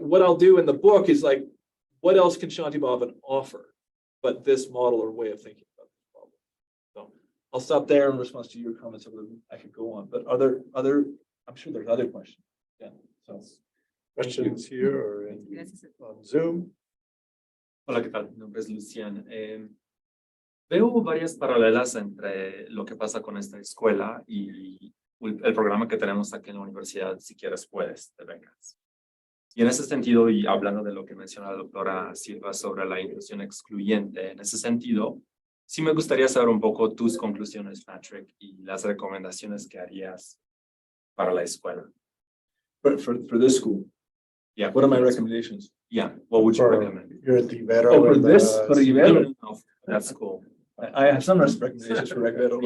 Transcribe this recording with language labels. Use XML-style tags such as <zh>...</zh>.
<en>What I'll do in the book is like, what else can Shantiban offer but this model or way of thinking about this problem? So I'll stop there in response to your comments. I could go on, but I'm sure there's other questions. Yeah. So Questions here or on Zoom?</en> <es>Hola, ¿qué tal? Mi nombre es Lucian. Veo varias paralelas entre lo que pasa con esta escuela y el programa que tenemos aquí en la universidad, Si Quieres Puedes, de becas. Y en ese sentido, y hablando de lo que menciona la doctora Silva sobre la inclusión excluyente, en ese sentido, sí me gustaría saber un poco tus conclusiones, Patrick, y las recomendaciones que harías para la escuela.</es> <en>For this school, Yeah. what are my recommendations? Yeah, what would you recommend? You're at the Ibero. Oh, for this, for the Ibero? No, that's cool. I have some recommendations for Ibero.</en>